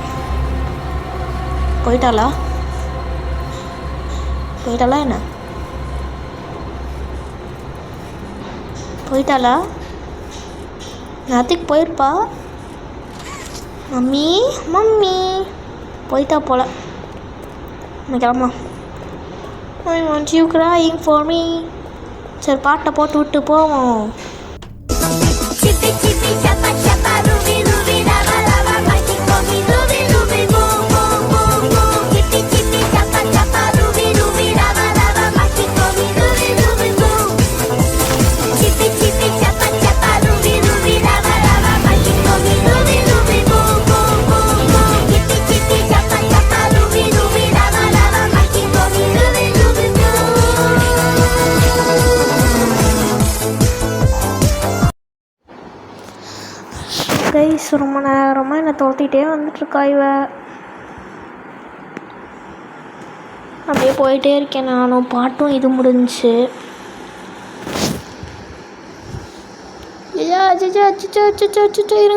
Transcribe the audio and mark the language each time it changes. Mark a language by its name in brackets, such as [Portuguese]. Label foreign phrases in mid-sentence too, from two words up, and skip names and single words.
[Tamil] போயிட்டாளா என்ன? போயிட்டாளா? நேரத்துக்கு போயிருப்பா. மம்மி போயிட்டா போல. கிளம்பலாம். [English] I want you crying for me. [Tamil] சரி, பாட்டை போட்டு விட்டு போவோம். [English] Chippy chippy chappa chappa ruby ruby lava lava mighty mommy ruby ruby boom boom boom boom. Chippy chippy chappa chappa ruby ruby lava lava mighty mommy ruby ruby boom. Chippy chippy chappa chappa ruby ruby lava lava mighty mommy ruby ruby boom boom boom boom. Chippy chippy chappa chappa ruby ruby lava lava mighty mommy ruby ruby boom. [Tamil] கைஸ் ரொம்ப நேரமாக என்னை துரத்திட்டே வந்துட்டுருக்கா இவ. அப்படியே போயிட்டே இருக்கேன் நானும். பாட்டும் இது முடிஞ்சிச்சு. ஐயா அச்சோ அச்சோ அச்சோ அச்சோ இருங்க.